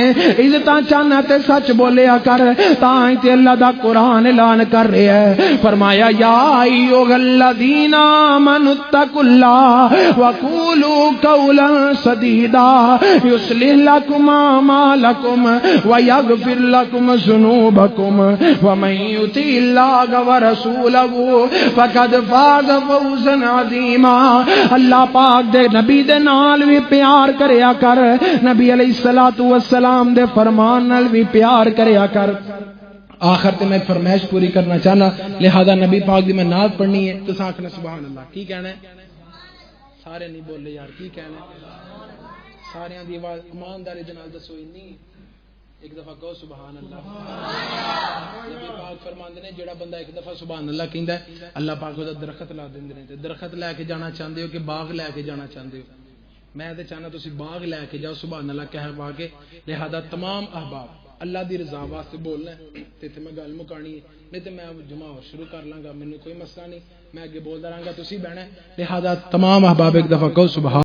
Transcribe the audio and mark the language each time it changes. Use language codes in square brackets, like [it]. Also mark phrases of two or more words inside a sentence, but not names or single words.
[pa] عزتاں چاہنا تے سچ بولیا کر تاں تے اللہ دا قرآن اعلان کر رہا ہے فرمایا [ar] یا ایھا الذین آمنوا اتقوا اللہ وقولوا قولا سدیدا یصلح لکم اعمالکم ویغفر لکم ذنوبکم ومن یطع اللہ ورسولہ فقد فاز فوزا عظیما [pa] اللہ پاک دے نبی دے نال بھی پیار کریا کر نبی [ar] علیہ الصلوۃ والسلام [pa] دے فرمان نال بھی پیار کریا کر آخر تے میں فرمائش پوری کرنا چاہنا لہذا نبی پاک دی میں نعت پڑھنی ہے تو آکھنا [ar] سبحان اللہ [pa] کی کہنا ہے سارے نہیں بولے یار کی کہنا ہے سارے دی آواز ایمانداری دے نال دسو نہیں ایک دفعہ کہو [ar] سبحان اللہ [pa] نبی پاک فرماندے نے جڑا بندہ ایک دفعہ [ar] سبحان اللہ [pa] کہندا ہے اللہ پاک دا درخت لا دیندے نے تے درخت لے کے جانا چاہندے ہو کہ باغ لے کے جانا چاہندے ہو میں تے چاہنا تسی باغ لے کے جاؤ [ar] سبحان اللہ [pa] کہہ پا کے لہذا تمام احباب اللہ دی رضا واسطے بولنا ہے تے میں گل مکانی ہے نہیں تے میں جمعہ اور شروع کر لاں گا مینوں کوئی مسئلہ نہیں میں اگے بولدا رہاں گا تسی بہنا لہذا تمام احباب ایک دفعہ کہو سبحان